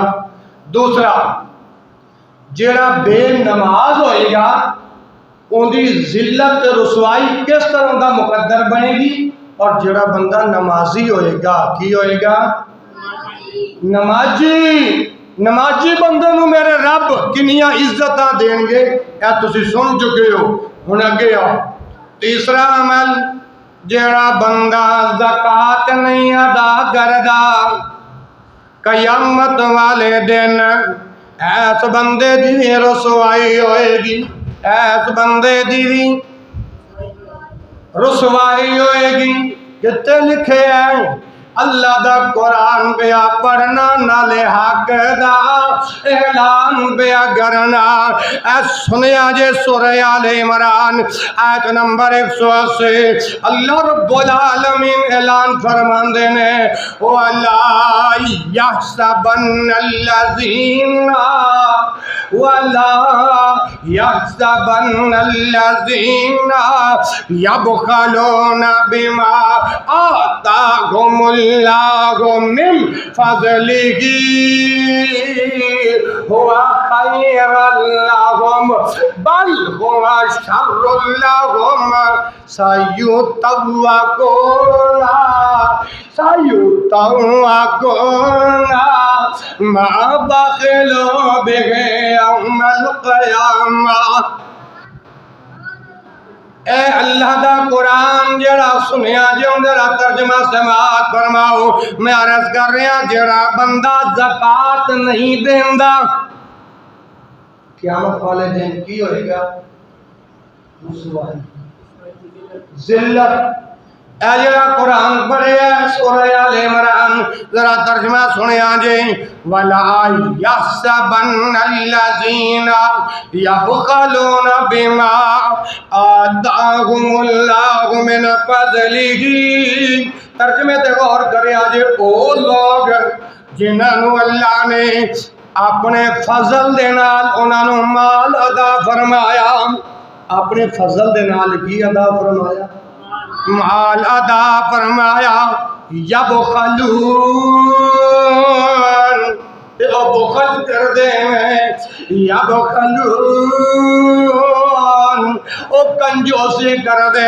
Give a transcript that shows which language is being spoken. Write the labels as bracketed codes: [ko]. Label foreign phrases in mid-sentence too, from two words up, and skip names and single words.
[pa] دوسرا جڑا بے نماز ہوئے گا اندھی ذلت رسوائی کس طرح اندہ مقدر بنے گی، اور جڑا بندہ نمازی ہوئے گا کی ہوئے گا؟ نمازی بندے نو میرے رب کنیاں عزتاں دیں گے، اے تسی سن چکے ہو، ہن اگے آؤ۔ تیسرا عمل جڑا بندہ زکوٰۃ نہیں ادا کردا قیامت والے دن ایس بندے دی رسوائی ہوئے گی، ایس بندے دی رسوائی ہوئے گی۔ کتے لکھے ہیں اللہ دا قرآن بیا پڑھنا نالے حق دا اعلان بیا کرنا۔ اے سنیا جے سورہ آل عمران آیت نمبر 180 اللہ [ar] رب العالمین [pa] اعلان فرماندے نے [ar] وَلَا يَحْسَبَنَّ الَّذِينَ يَبْخَلُونَ بِمَا آتَاهُمُ اللَّهُ مِنْ فَضْلِهِ هُوَ خَيْرًا لَهُمْ بَلْ هُوَ شَرٌّ لَهُمْ سَيُطَوَّقُونَ مَا بَخِلُوا بِهِ يَوْمَ الْقِيَامَةِ۔ [pa] اے اللہ دا قرآن جڑا سنیا جو ذرا ترجمہ سماعت فرماؤ۔ میں عرض کر رہا جڑا بندہ زکات نہیں دیندا قیامت والے دن کی ہوئے گا؟ رسوائی، ذلت۔ اے جڑا قرآن پڑھے ہے سورہ آل عمران ذرا ترجمہ سنیا جی [ar] وَلَا يَحْسَبَنَّ الَّذِينَ يَبْخَلُونَ بِمَا آتَاهُمُ اللَّهُ مِنْ فَضْلِهِ۔ [pa] ترجمے تے غور کرے آجے او لوگ جنہوں اللہ نے اپنے فضل دے نال انہاں نوں مال عطا فرمایا۔ اپنے فضل دے نال کی عطا فرمایا؟ مال عطا فرمایا۔ یبخلون او بخل کر دے میں، یبخلون او کنجوسی کر دے